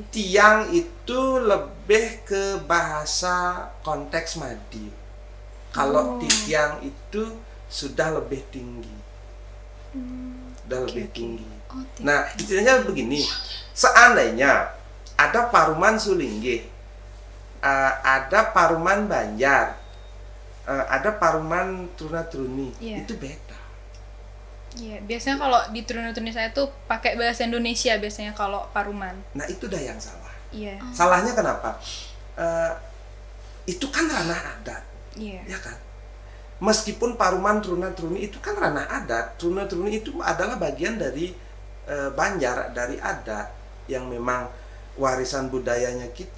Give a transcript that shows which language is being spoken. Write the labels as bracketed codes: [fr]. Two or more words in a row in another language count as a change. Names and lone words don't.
[id] Tiang itu lebih ke bahasa konteks Madi. Kalau titiang itu sudah lebih tinggi. Tinggi. Nah, istilahnya begini. Seandainya ada Paruman Sulinggih, ada Paruman Banjar, ada Paruman Truna-Truni, itu beda. Iya, biasanya kalau di Truna-Truni saya tuh pakai bahasa Indonesia biasanya kalau Paruman. Nah, itu dah yang salah. Iya. Salahnya kenapa? Itu kan ranah adat. Iya. Ya kan? Meskipun Paruman Truna-Truni itu kan ranah adat, Truna-Truni itu adalah bagian dari Banjar, dari adat yang memang warisan budayanya kita.